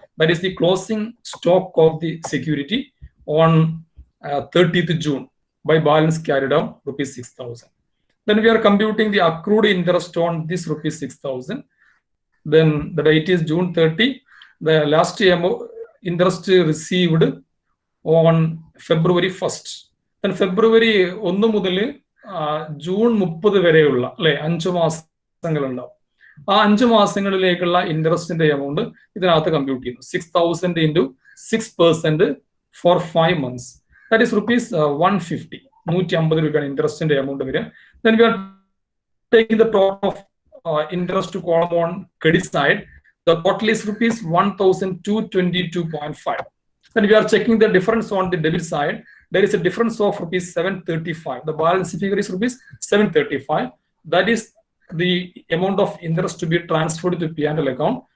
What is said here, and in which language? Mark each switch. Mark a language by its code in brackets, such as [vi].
[en] That is the closing stock of the security on 30th June by balance carried out rupees 6,000. Then we are computing the accrued interest on this rupees 6,000. Then the date is June 30. The last interest received on February 1st. [ml] Then February 1 മുതൽ June 30 വരെയുള്ള അല്ലെ 5 മാസങ്ങളുണ്ടാവും. ആ 5 മാസങ്ങളിലേക്കുള്ള ഇൻട്രസ്റ്റിന്റെ amount ഇതിനകത്ത് compute ചെയ്യുന്നു. [en] 6,000 into 6% for 5 months. That is rupees 150. [ml] 150 രൂപയാണ് ഇൻട്രസ്റ്റിന്റെ amount വരിക. [en] Then we are taking the total of interest column on credit side. The total is rupees 1,222.5. Then we are checking the difference on the debit side. There is a difference of rupees 735. The balance figure is rupees 735. That is the amount of interest to be transferred to P&L account.